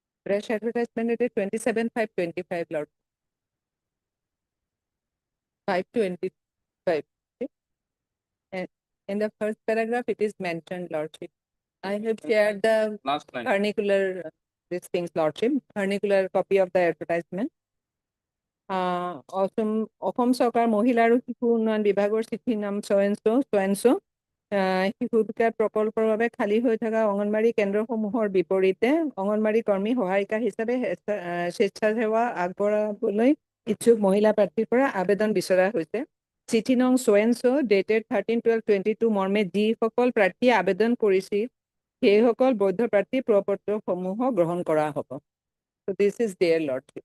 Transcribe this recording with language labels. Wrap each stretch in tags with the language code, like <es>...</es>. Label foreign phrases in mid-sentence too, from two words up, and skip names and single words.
<en>fresh advertisement it is 27/5/25, Lord. 5/25. Okay. And in the first paragraph, it is mentioned, Lordship. I have shared the Last line. vernacular, these things, Lordship, vernacular copy of the advertisement.</en> <as>অসম চৰকাৰ মহিলা আৰু শিশু উন্নয়ন বিভাগৰ চিঠিৰ নাম</as> <en>so-and-so,</en> <as>শিশু বিকাশ প্ৰকল্পৰ বাবে খালী হৈ থকা অংগনবাড়ী কেন্দ্ৰসমূহৰ বিপৰীতে অংগনবাড়ী কৰ্মী সহায়িকা হিচাপে স্বেচ্ছাসেৱা আগবঢ়াবলৈ ইচ্ছুক মহিলা প্ৰাৰ্থীৰ পৰা আবেদন বিচৰা হৈছে। চিঠি নং</as> <en>so-and-so dated 13/12/22</en> <as>মৰ্মে যিসকল প্ৰাৰ্থীয়ে আবেদন কৰিছিল সেইসকল বৈধ প্ৰাৰ্থী প্ৰ-পত্ৰসমূহ গ্ৰহণ কৰা হ'ব।</as> <en>So this is their Lordship.</en>